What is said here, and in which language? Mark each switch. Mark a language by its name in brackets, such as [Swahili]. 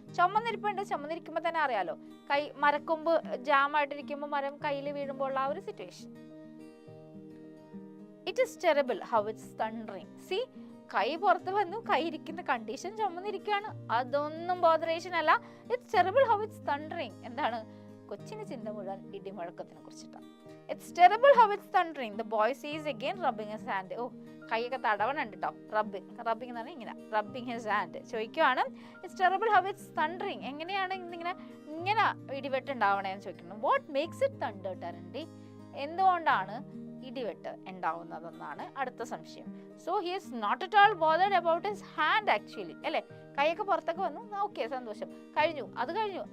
[Malayalam] ചുമന്നിരിക്കുമ്പോൾ തന്നെ അറിയാലോ, കൈ മരക്കൊമ്പ് ജാമായിട്ടിരിക്കുമ്പോൾ മരം കയ്യിൽ വീഴുമ്പോൾ ഉള്ള ആ ഒരു situation. [English] It is terrible how it's thundering. [Malayalam] C, കൈ പുറത്ത് വന്നു, കൈ ഇരിക്കുന്ന കണ്ടീഷൻ ചുമന്നിരിക്കുകയാണ്, അതൊന്നും ബോദറേഷൻ അല്ല. [English] It's terrible how it's thundering. [Malayalam] എന്താണ്, കൊച്ചിന് ചിന്ത മുഴുവൻ ഇടിമുഴക്കത്തിനെ കുറിച്ചിട്ടാണ്. [English] It's terrible how it's thundering. The boy sees again, rubbing his hand. [Malayalam] ഓ, കൈയൊക്കെ തടവണുണ്ട് കേട്ടോ. [English] rubbing [Malayalam] എന്ന് പറഞ്ഞാൽ ഇങ്ങനെ [English] Rubbing his hand. [Malayalam] ചോദിക്കുവാണ്, [English] It's terrible how it's thundering. [Malayalam] എങ്ങനെയാണ് ഇങ്ങനെ ഇടിവെട്ട് ഉണ്ടാവണേന്ന് ചോദിക്കുന്നു. [English] What makes it thunder terribly? [Malayalam] എന്തുകൊണ്ടാണ് ഇടിവെട്ട് ഉണ്ടാവുന്നതെന്നാണ് അടുത്ത സംശയം. [English] So he is not at all bothered about his hand actually. [Malayalam] അല്ലേ, കൈയൊക്കെ പുറത്തൊക്കെ വന്നു, ഓക്കെ, സന്തോഷം, കഴിഞ്ഞു, അത് കഴിഞ്ഞു.